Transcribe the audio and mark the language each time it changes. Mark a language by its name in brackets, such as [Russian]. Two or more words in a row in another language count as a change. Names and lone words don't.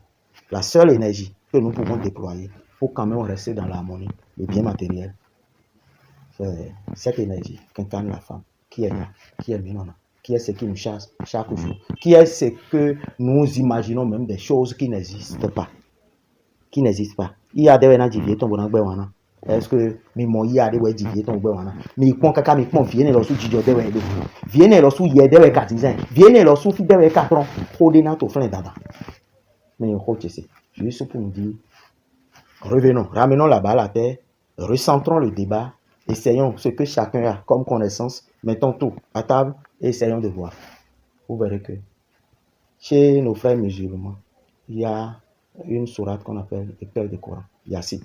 [French] La seule énergie que nous pouvons déployer pour quand même rester dans l'harmonie, le bien matériel, c'est cette énergie qu'incarne la femme, qui est là, qui est minona, qui est ce qui nous chasse chaque jour, qui est ce que nous imaginons même des choses qui n'existent pas. Qui n'existent pas. Il y a des gens qui viennent. Est-ce que il y a des gens qui viennent? Mais quand quelqu'un me prend, viennent leur sous Dieu de Wendo. Viennent leur sous Yédé et Katizin. Viennent leur sous Fidé et Katron. [Fon] Rodena to flin dada. [French] Mais juste pour nous dire, revenons, ramenons la balle à terre, recentrons le débat, essayons ce que chacun a comme connaissance, mettons tout à table et essayons de voir. Vous verrez que chez nos frères musulmans, il y a une sourate qu'on appelle le cœur du Coran, Yassine.